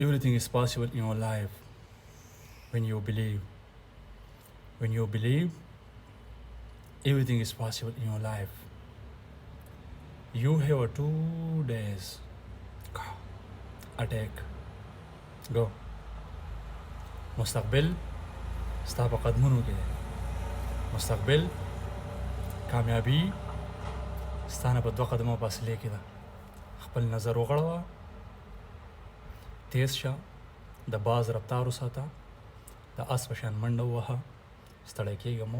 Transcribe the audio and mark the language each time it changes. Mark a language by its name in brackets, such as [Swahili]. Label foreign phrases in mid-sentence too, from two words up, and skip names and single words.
[English] Everything is possible in your life when you believe. When you believe, everything is possible in your life. You have 2 days. Go. Attack. Go. [Pashto] مستقبل ستا په قدمونو کې دی. مستقبل کامیابی ستا نه په 2 قدمه فاصلې کې ده. خپل نظر وغړوه، تیز شه، د باز رفتار وساته، د اس په شان منډه ووهه، ستړی کېږه مو.